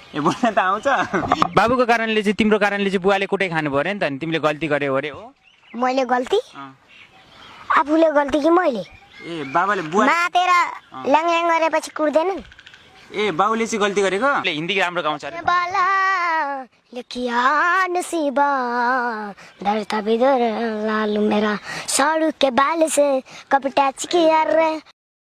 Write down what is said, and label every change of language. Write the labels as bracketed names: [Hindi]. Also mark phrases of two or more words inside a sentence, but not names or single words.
[Nepali] ए बोल्न त आउँछ। बाबुको कारणले चाहिँ तिम्रो कारणले चाहिँ बुवाले कुटै खानु पर्यो नि त? अनि तिमीले गल्ती गर्यौ अरे हो? मैले गल्ती? आफूले गल्ती कि मैले? ए बाबाले बुवा मातेर ल्याङ गरेपछि कुट्दैन नि। ए बाबुले चाहिँ गल्ती गरेको? हिन्दी राम्रो गाउँछ अरे। [Hindi] बाला लेखिया नसीबा डरता भी डर लालू मेरा साड़ू के बाल से कब टच किया रे।